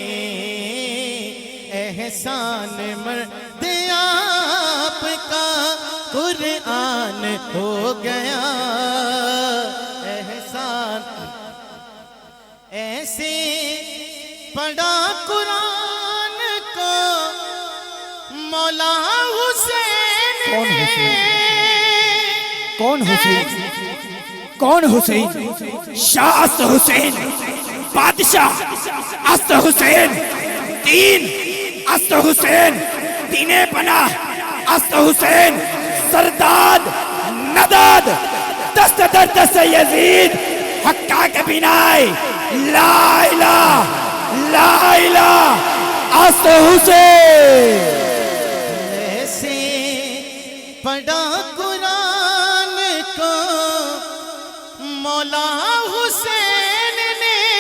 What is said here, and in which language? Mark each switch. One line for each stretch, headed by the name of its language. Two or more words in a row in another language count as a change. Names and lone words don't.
Urdu: احسان مرد آپ کا قرآن ہو گیا، احسان ایسے پڑھا قرآن کو مولا حسین نے۔ کون حسین؟ کون حسین؟
Persian: شاہ است حسین، بادشاہ است حسین، دین است حسین، دین پناہ است حسین، سرداد نداد دست در دست یزید، حقا کے بینائی لا الہ لا الہ است حسین۔
Urdu: ایسے پڑھا قرآن کو مولا حسین نے،